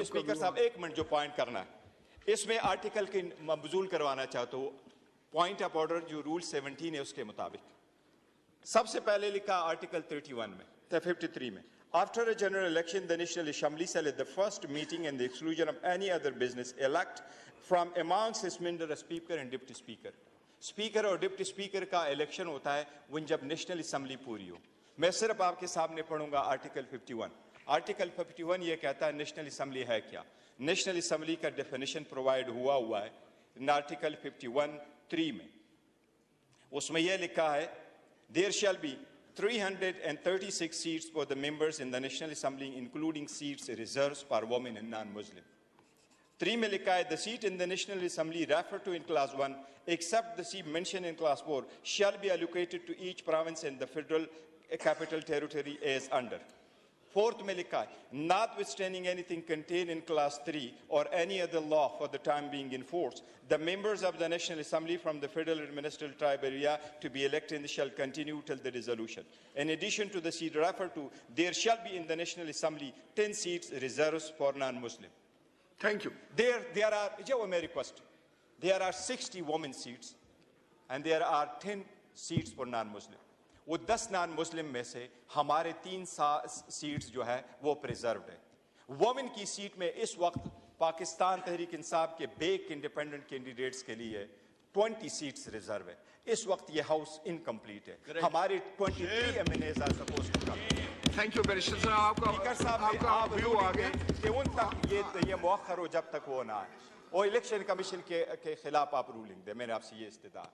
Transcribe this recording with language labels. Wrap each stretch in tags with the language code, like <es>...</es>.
<ur>Speaker صاحب 1 minute جو point کرنا ہے، اس میں آرٹیکل کی مبذول کروانا چاہتا ہوں۔ پوائنٹ آف آرڈر جو رول 17 ہے اس کے مطابق سب سے پہلے لکھا آرٹیکل 31 میں 53 میں،</ur> <en>after a general election the national assembly shall at the first meeting and the exclusion of any other business elect from amongst its members a speaker and deputy speaker۔</en> <ur>Speaker اور deputy speaker کا election ہوتا ہے وہ جب national assembly پوری ہو۔ میں صرف آپ کے سامنے پڑھوں گا آرٹیکل 51. آرٹیکل 51 یہ کہتا ہے نیشنل اسمبلی ہے کیا. نیشنل اسمبلی کا ڈیفینیشن پرووائڈ ہوا ہے آرٹیکل 51(3) میں. اس میں یہ لکھا ہے</ur> <en>there shall be 336 seats for the members in the National Assembly including seats reserved for women and non-Muslim.</en> <ur>3 میں لکھا ہے</ur> <en>the seat in the National Assembly referred to in clause 1 except the seat mentioned in clause 4 shall be allocated to each province in the federal capital territory as under.</en> <ur>4th میں لکھا ہے</ur> <en>notwithstanding anything contained in clause 3 or any other law for the time being in force, the members of the National Assembly from the federal administrative tribe area to be elected shall continue till the dissolution. In addition to the seat referred to, there shall be in the National Assembly 10 seats reserved for non-Muslim. Thank you. There are,</en> <ur>جو میں</ur> <en>request, there are 60 women seats and there are 10 seats for non-Muslim.</en> <ur>وہ 10 نان مسلم میں سے ہمارے 3 seats جو ہے وہ پریزروڈ ہے. وومن کی سیٹ میں اس وقت پاکستان تحریک انصاف کے بیک انڈیپینڈنٹ کینڈیڈیٹس کے لیے 20 سیٹس ریزرو ہے. اس وقت یہ ہاؤس انکمپلیٹ ہے. ہمارے</ur> <en>23 MNAs are supposed to come.</en> <ur>Thank you barrister صاحب. آپ کا ویو آ گیا کہ ان تک یہ مؤخر ہو جب تک وہ نہ آئے اور الیکشن کمیشن کے خلاف آپ رولنگ دیں. میں نے آپ سے یہ استدعا.</ur>